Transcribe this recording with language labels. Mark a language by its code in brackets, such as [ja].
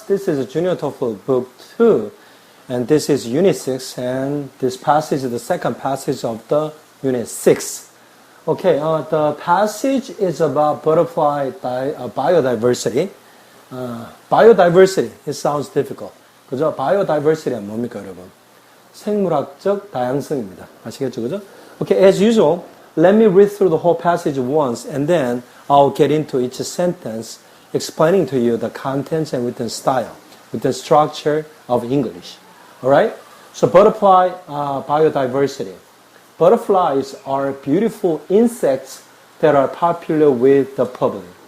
[en] This is a junior TOEFL book 2 and this is unit 6 and this passage is the second passage of the unit 6. Okay, the passage is about butterfly biodiversity. Biodiversity, it sounds difficult. [ko] 그죠? Biodiversity는 뭡니까 여러분? 생물학적 다양성입니다. 아시겠죠? 그죠? [en] Okay, as usual, let me read through the whole passage once and then I'll get into each sentence explaining to you the contents and written style, written structure of English. Alright? So butterfly biodiversity. Butterflies are beautiful insects that are popular with the public.